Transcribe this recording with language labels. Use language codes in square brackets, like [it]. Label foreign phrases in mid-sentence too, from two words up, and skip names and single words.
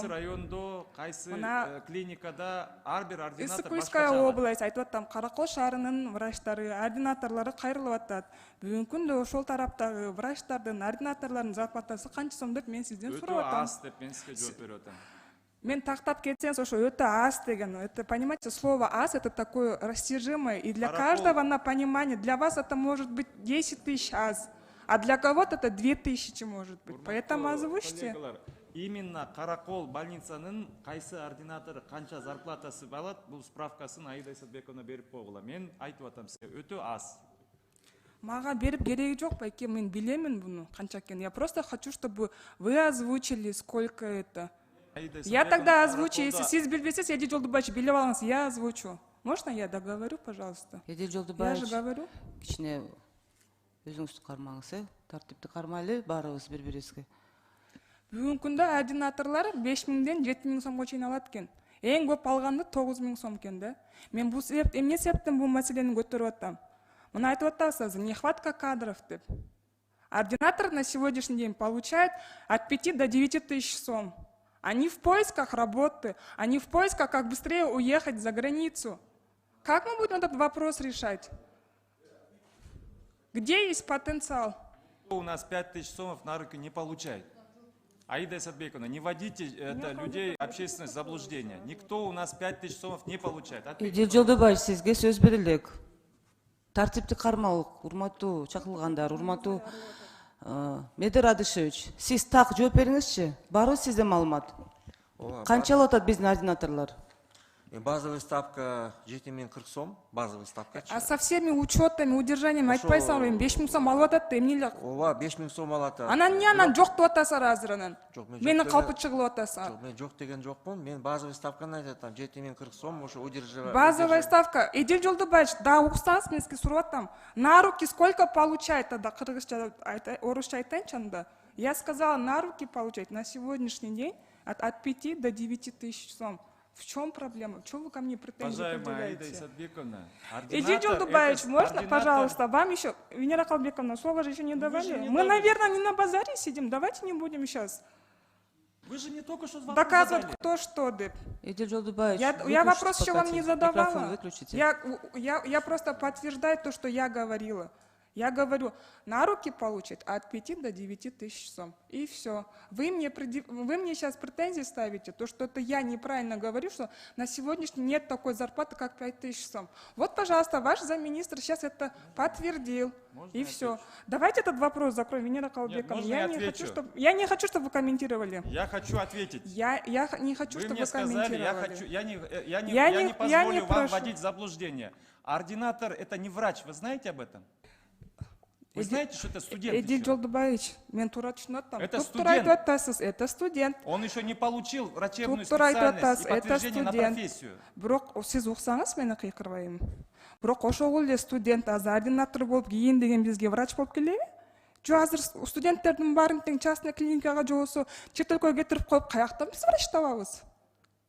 [ky] Кайсы райондо, кайсы клиникада ар бир ординатор Ысык-Куйская область, айтып атам, Каракол шаарынын врачтары, ординаторлору кайрылып атат. Бүгүнкү күндө ошол тараптагы врачтардын, ординаторлордун зарплатасы канча сом деп мен сизден сурап атам. Өтө аз деп мен сизге жооп берип атам. Мен тактап кетсеңиз, ошо өтө аз деген. [ru] Это, понимаете, слово аз это такое растяжимое, и для каждого на понимание. Для вас это может быть 10 тысяч аз, а для кого-то это 2000 может быть. Поэтому озвучьте. [ky] Именно Каракол больницанын кайсы ординатору канча зарплатасы алат, бул справкасын Аида Исатбековна берип койгула. Мен айтып атам сизге, өтө аз. Мага берип кереги жок байке, мен билемин буну канча экенин. [ru] Я просто хочу, чтобы вы озвучили, сколько это. Я тогда озвучу, если [ky] сиз билбесеңиз, Эдил Жолдубаевич билип алыңыз, [ru] я озвучу. Можно я договорю, пожалуйста? Эдил Жолдубаевич, я же говорю. [ky] Кичине өзүңүздү кармаңыз, тартипти кармайлы, баарыбыз бири-бирибизге. Бүгүнкү күндө ординаторлор 5000ден 7000 сомго чейин алат экен. Эң көп алганды 9000 сом экен да. Мен бул эмне себептен бул маселени көтөрүп атам? Мына айтып атасыз, [ru] нехватка кадров [ky] деп. [ru] Ординатор на сегодняшний день получает от 5 до 9 тысяч сом. Они в поисках работы, они в поисках, как быстрее уехать за границу. Как мы будем этот вопрос решать? Где есть потенциал? У нас 5000 сомов на руки не получает. Аида Исатбековна, не вводите людей в общественное заблуждение. Никто у нас 5000 сомов не получает. [ky] Эдил Жолдубаевич, сизге сөз берилек. Тартипти кармалык, урматтуу чакырылгандар, урматтуу Медер Радышевич, сиз так жооп бериңизчи. Барбы сизде маалымат? Канча алып атат биздин ординаторлор? [ru] Базовый ставка 7040 сом, базовый ставка. А со всеми учетами, удержаниями [ky] айтпайсыңар, 5000 сом алып атат да, эмне эле? Ооба, 5000 сом алат. Анан эмне анан жок деп атасыңар азыр анан? Мени калпы чыгылып атасыңар. Жок, мен жок деген жокмун. Мен [ru] базовый ставканы [ky] айтып атам, 7040 сом, ошо удерживать. [ru] Базовая ставка. [ky] Эдил Жолдубаевич, да, уксаңыз, мен сизге сурап атам. [ru] На руки сколько получает тогда? [ky] Кыргызча, орусча айтайынчы анда. [ru] Я сказала, на руки получать на сегодняшний день от 5 до 9 тысяч сом. В чем проблема? В чем вы ко мне претензии предъявляете? Эдил Жолдубаевич, можно, пожалуйста, вам еще, Венера Калбековна, слово же еще не давали. Мы, наверное, не на базаре сидим, давайте не будем сейчас Вы же не только что доказывать, кто что, [ky] деп. [ru] Эдил Жолдубаевич, я вопрос еще вам не задавала. Выключите. Я просто подтверждаю то, что я говорила. Я говорю, на руки получит от 5 до 9 тысяч сом. И все. Вы мне сейчас претензии ставите, то, что это я неправильно говорю, что на сегодняшний нет такой зарплаты, как 5000 сом. Вот, пожалуйста, ваш замминистра сейчас это подтвердил. И все. Давайте этот вопрос закроем, Венера Калбековна. Я не хочу, чтобы вы комментировали. Я хочу ответить. Я не хочу, чтобы вы комментировали. Я не позволю вам вводить в заблуждение. Ординатор это не врач, вы знаете об этом? Вы знаете, что это студент? [ky] Эдил Жолдубаевич, мен тура түшүнүп атам. [ru] Это студент. Это студент. Он еще не получил врачебную специальность и подтверждение на профессию. [ky] Бирок сиз уксаңыз, мени кыйкырбайм. Бирок ошол эле студент азыр ординатор болуп кийин деген бизге врач болуп келеби? Жо азыр студенттердин баарын тең [ru] частный клиникага [ky] же болсо чет өлкөгө кетирип коюп, каяктан биз врач табабыз?